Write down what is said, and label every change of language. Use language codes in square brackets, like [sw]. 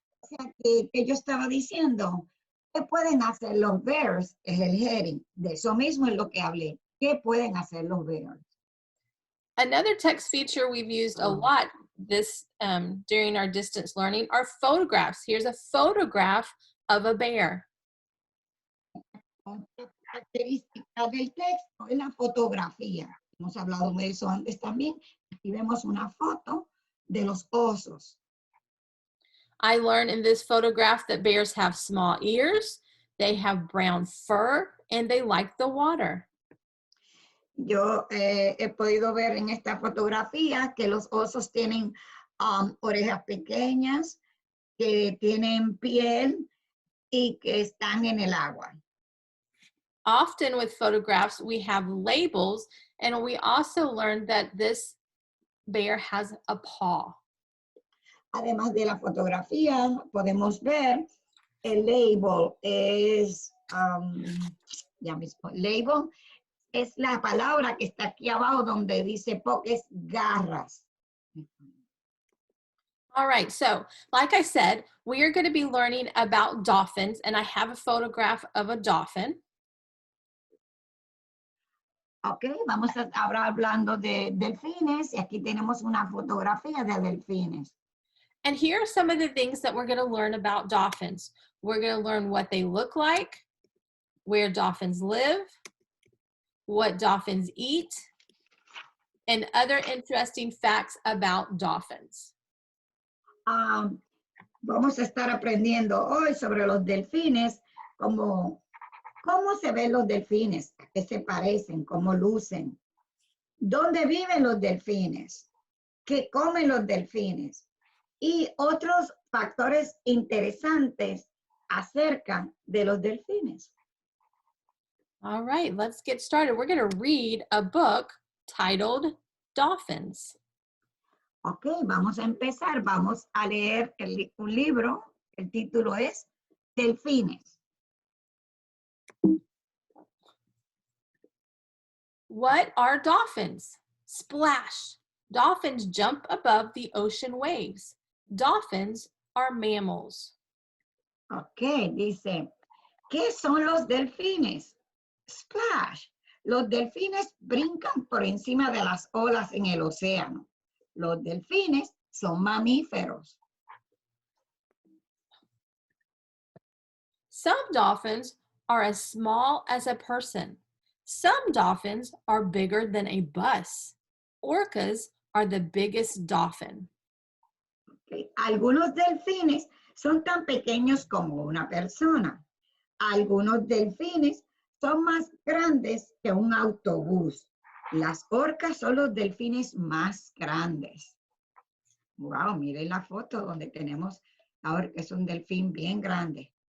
[es] O sea, que yo estaba diciendo, ¿qué pueden hacer los bears? Es el heading. De eso mismo es lo que hablé. ¿Qué pueden hacer los bears? [en] Another text feature we've used a lot during our distance learning are photographs. Here's a photograph of a bear. [es] Otra característica del texto es la fotografía. Hemos hablado de eso antes también. Aquí vemos una foto de los osos. [en] I learned in this photograph that bears have small ears, they have brown fur, and they like the water. [es] Yo he podido ver en esta fotografía que los osos tienen orejas pequeñas, que tienen piel y que están en el agua. [en] Often with photographs, we have labels, and we also learned that this bear has a paw. [es] Además de la fotografía, podemos ver el label es, ya mismo, label es la palabra que está aquí abajo donde dice es garras. [en] All right, so like I said, we are going to be learning about dolphins, and I have a photograph of a dolphin. [es] Ok, vamos a ahora hablando de delfines y aquí tenemos una fotografía de delfines. [en] And here are some of the things that we're going to learn about dolphins. We're going to learn what they look like. where dolphins live, what dolphins eat, and other interesting facts about dolphins. [es] Vamos a estar aprendiendo hoy sobre los delfines, cómo se ven los delfines, a qué se parecen, cómo lucen, dónde viven los delfines, qué comen los delfines y otros factores interesantes acerca de los delfines. [en] All right, let's get started. We're going to read a book titled Dolphins. [es] Ok, vamos a empezar. Vamos a leer un libro. El título es Delfines. [en] What are dolphins? Splash. Dolphins jump above the ocean waves. Dolphins are mammals. [es] Ok, dice, ¿qué son los delfines? Splash. Los delfines brincan por encima de las olas en el océano. Los delfines son mamíferos. [en] Some dolphins are as small as a person. Some dolphins are bigger than a bus. Orcas are the biggest dolphin. Okay. [es] Algunos delfines son tan pequeños como una persona. Algunos delfines son más grandes que un autobús. Las orcas son los delfines más grandes. Wow, miren la foto donde tenemos ahora que es un delfín bien grande.